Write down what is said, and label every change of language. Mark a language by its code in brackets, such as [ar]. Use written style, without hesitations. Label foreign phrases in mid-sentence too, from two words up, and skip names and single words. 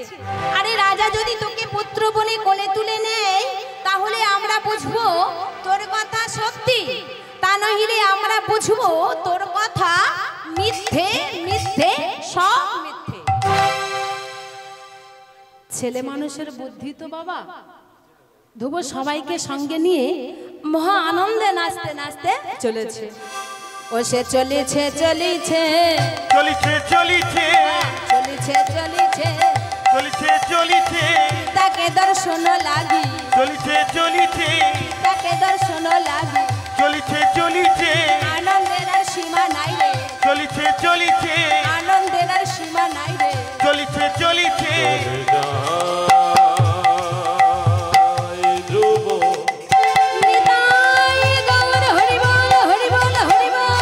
[bn] আরে রাজা যদি তোকে পুত্র বনে কোলে তুলে নেয়, তাহলে আমরা বুঝবো তোর কথা সত্যি, তা নহিলে আমরা বুঝবো তোর কথা মিথ্যে, মিথ্যে, সব মিথ্যে। ছেলে মানুষের বুদ্ধি তো বাবা। ধ্রুব সবাইকে সঙ্গে নিয়ে মহা আনন্দে নাচতে নাচতে চলেছে। ও সে চলেছে চলেছে চলিছে চলিছে চলেছে চলেছে চলিছে চলিছে তাকে দর্শন লাগি, চলিছে চলিছে তাকে দর্শন লাগি, চলিছে চলিছে আনন্দের আর সীমা নাই রে, চলিছে চলিছে আনন্দের আর সীমা নাই রে। চলিছে চলিছে ধ্রুব নিতাই গৌর হরি বল, হরি বল, হরি বল।